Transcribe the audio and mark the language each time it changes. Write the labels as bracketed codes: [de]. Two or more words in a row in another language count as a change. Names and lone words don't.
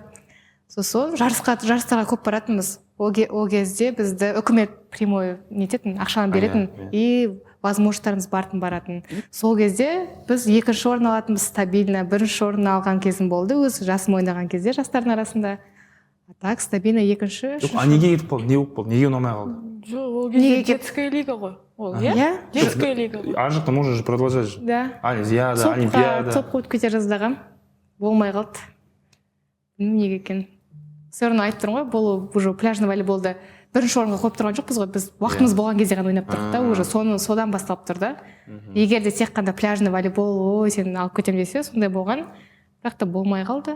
[kk] Сосын жарыстарға көп баратынбыз. Ол кезде бізді үкімет прямой нететін, ақшаны беретін и возможностьтарымыз баратын. Сол кезде біз 2-ші орын алатынбыз стабильно, 1-ші орын алған кезім болды, өз жасым ойнаған кезде жастардың арасында. [ru] Так, стабильно 2-ші. [kk] Жоқ, неге кетіп қалды? Не болып қалды? Неге ұнамай қалды? Жоқ, ол кезде [ru] детская лига [kk] ғой. Ол, иә? Детская лига ғой. Ар жақта [ru] можно же продолжать же. Да. [kk] Олимпиада, Олимпиада. Топқа өтіп кете жаздағам. Болмай қалды. Неге екен? Сөрін айтып тұрмын ғой, бұл [ru] уже пляжный волейболды [kk] 1-ші орынға қойып тұрған жоқпыз ғой, біз уақытымыз болған кезде ғана ойнап тұрдық та, уже содан басталып тұрды. Егер де тек қана [ru] пляжный волейбол, [kk] ой, сен алып кетем десе, сондай болған, бірақ та болмай қалды.